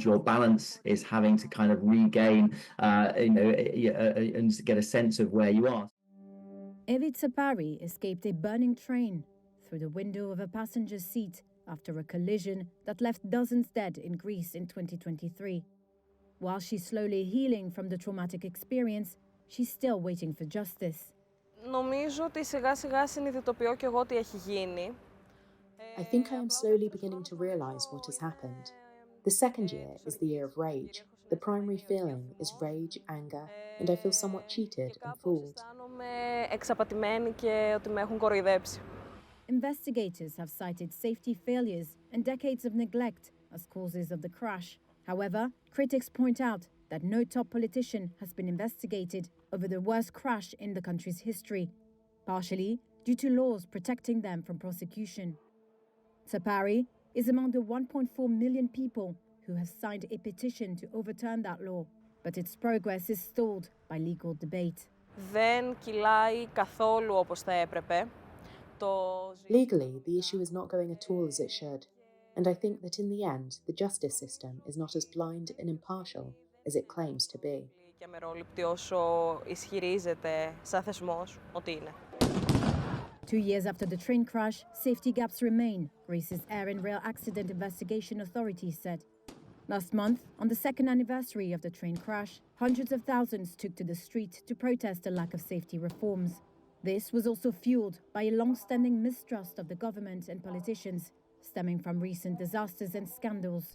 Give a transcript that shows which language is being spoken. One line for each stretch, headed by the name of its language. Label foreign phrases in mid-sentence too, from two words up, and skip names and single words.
English: Your balance is having to kind of regain, and get a sense of where you are. Evit Sapari escaped a burning train, through the window of a passenger's seat after a collision that left dozens dead in Greece in 2023. While she's slowly healing from the traumatic experience, she's still waiting for justice.
Greek: Νομίζω ότι σιγά-σιγά συνειδητοποιώ κι εγώ τι έχει γίνει.
English: I think I am slowly beginning to realise what has happened. The second year is the year of rage. The primary feeling is rage, anger, and I feel somewhat cheated and fooled.
Greek: Αισθάνομαι εξαπατημένη και ότι με έχουν κοροϊδέψει.
English: Investigators have cited safety failures and decades of neglect as causes of the crash. However, critics point out that no top politician has been investigated over the worst crash in the country's history, partially due to laws protecting them from prosecution. Sapari is among the 1.4 million people who have signed a petition to overturn that law, but its progress is stalled by legal debate.
Greek: Δεν κυλάει καθόλου όπως θα έπρεπε.
English: Legally, the issue is not going at all as it should, and I think that in the end, the justice system is not as blind and impartial as it claims to be.
Greek: Και αμερόληπτη όσο ισχυρίζεται σαν θεσμός ότι είναι.
English: 2 years after the train crash, safety gaps remain, Greece's Air and Rail Accident Investigation Authority said. Last month, on the second anniversary of the train crash, hundreds of thousands took to the street to protest the lack of safety reforms. This was also fueled by a long-standing mistrust of the government and politicians, stemming from recent disasters and scandals.